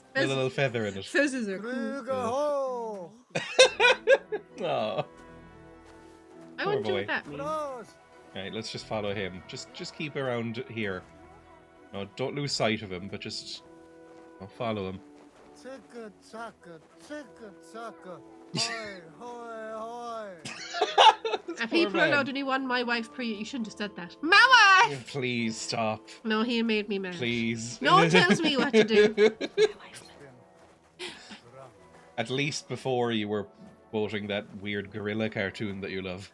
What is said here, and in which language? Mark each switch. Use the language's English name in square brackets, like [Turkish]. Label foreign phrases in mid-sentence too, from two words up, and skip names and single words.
[English] With a little feather in it. Fizzes are cool. [German] Krüge hoch. Aw. [English] I Poor wonder boy. what that means. [German] Los. [English] Right, let's just follow him. Just keep around here. No, don't lose sight of him, but just follow him. [German] Zicke, zacke, zicke, zacke. Hoy, hoy, hoy. [English] And people man. are allowed only one my wife per year. You shouldn't have said that. My wife! Please stop. No, he made me mad. Please. No one tells me what to do. At least before you were quoting that weird gorilla cartoon that you love.